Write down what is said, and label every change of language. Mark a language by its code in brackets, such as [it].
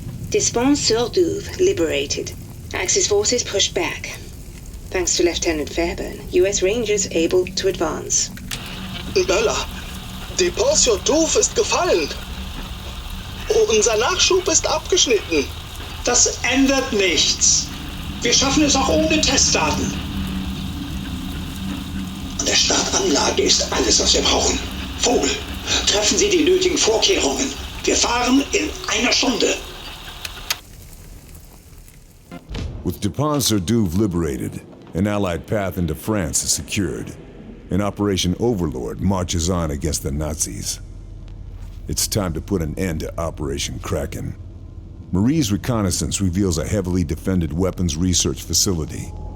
[en] Despens-sur-Douve liberated. Axis forces pushed back. Thanks to Lieutenant Fairburn, US Rangers able to advance. [de] Möller, Despens-sur-Douve ist gefallen. Unser Nachschub ist abgeschnitten. Das ändert nichts. Wir schaffen es auch ohne Testdaten. An der Startanlage ist alles, was wir brauchen. Vogel, treffen Sie die nötigen Vorkehrungen. Wir fahren in einer Stunde. [en] With Despens-sur-Douve liberated, an Allied path into France is secured, and Operation Overlord marches on against the Nazis. It's time to put an end to Operation Kraken. Marie's reconnaissance reveals a heavily defended weapons research facility.